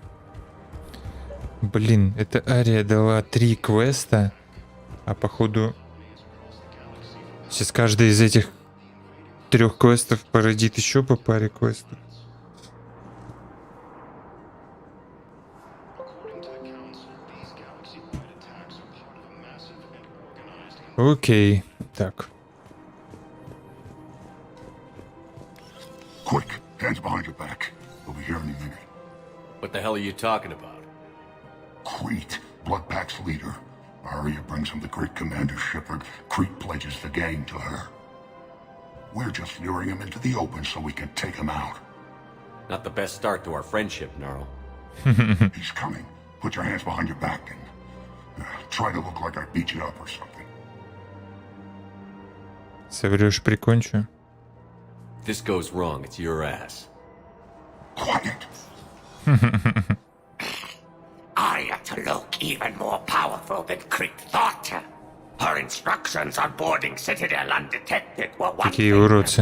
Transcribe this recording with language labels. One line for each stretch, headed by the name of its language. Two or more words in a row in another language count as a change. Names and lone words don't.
Russian: Блин, эта Ария дала 3 квеста, а походу сейчас каждый из этих 3 квестов породит еще по паре квестов. Окей, так.
English: Quick, hands behind your back. We'll be here any minute. What the hell are you talking about? Crete, Blood Pack's leader. Arya brings him the great commander Shepard. Crete pledges the gang to her. We're just luring him into the open so we can take him out. Not the best start to our friendship, Gnarl. He's coming. Put your hands behind your back and try to look like I beat you up or something.
Russian: Соврёшь, прикончу.
English: If this goes wrong, it's your ass. Quiet. Arya to look even more powerful than Crete thought. Her instructions on boarding Citadel undetected were one
Russian: Такие уродцы.